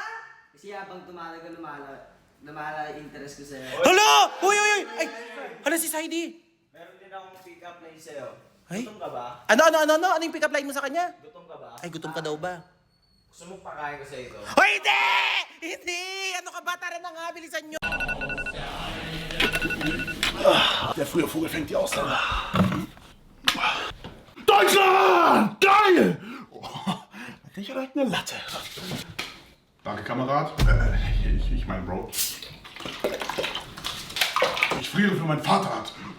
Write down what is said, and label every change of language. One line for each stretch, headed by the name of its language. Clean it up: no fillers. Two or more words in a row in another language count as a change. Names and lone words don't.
Filipino: Kasi habang lumala interest ko sa'yo. Hala! Uy, uy, uy! Ay! Hala si Saidi! Meron din akong
English: pick-up line
Filipino: sa'yo. Ay? Gutom ka ba? Ano yung
English: pick-up line
Filipino: mo sa kanya? Gutom ka ba? Ay, gutom ka daw ba? Gusto mo pakain ko sa ito? Hoy, hindi! Hindi! Ano ka ba? Tara na nga, bilisan nyo!
German: Der frühe Vogel fängt die Ausländer. Deutschland! Geil! Oh, ich direkt eine Latte. Danke, Kamerad. Ich mein Bro. Ich friere für mein Vaterland.